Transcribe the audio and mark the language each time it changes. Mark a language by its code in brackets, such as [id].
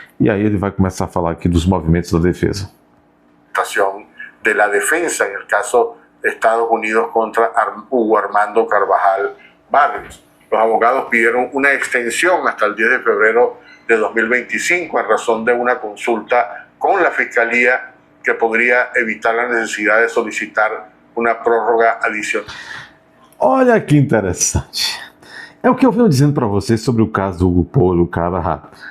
[pt] E aí ele vai começar a falar aqui dos movimentos da defesa. [es] De la defensa en el caso de Estados Unidos contra Hugo Armando Carvajal Barrios. Los abogados pidieron una extensión hasta el 10 de febrero de 2025 en razón de una consulta con la Fiscalía que podría evitar la necesidad de solicitar una prórroga adicional. [pt] Olha que interessante. É o que eu venho dizendo para vocês sobre o caso do Hugo Pollo Carvajal.